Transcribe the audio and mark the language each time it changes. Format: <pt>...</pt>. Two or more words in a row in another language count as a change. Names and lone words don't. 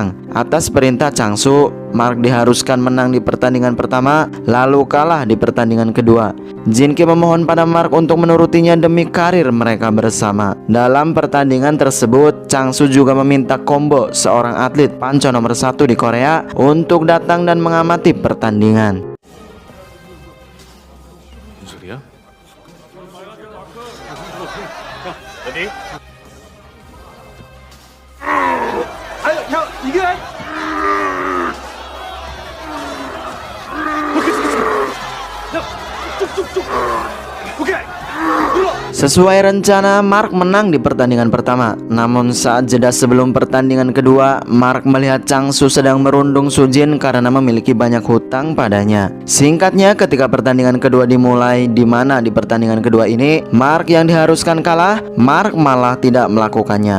<id>Atas perintah Changsu, Mark diharuskan menang di pertandingan pertama, lalu kalah di pertandingan kedua. Jinki memohon pada Mark untuk menurutinya demi karir mereka bersama. Dalam pertandingan tersebut, Changsu juga meminta Kombo, seorang atlet panco nomor 1 di Korea, untuk datang dan mengamati pertandingan.</id> <ko>무슨 소리야? 야, 이게 쭉쭉쭉. 오케이. 눌러.</ko> <id>Sesuai rencana, Mark menang di pertandingan pertama. Namun saat jeda sebelum pertandingan kedua, Mark melihat Changsu sedang merundung Sujin karena memiliki banyak hutang padanya. Singkatnya, ketika pertandingan kedua dimulai, di mana di pertandingan kedua ini Mark yang diharuskan kalah, Mark malah tidak melakukannya.</id>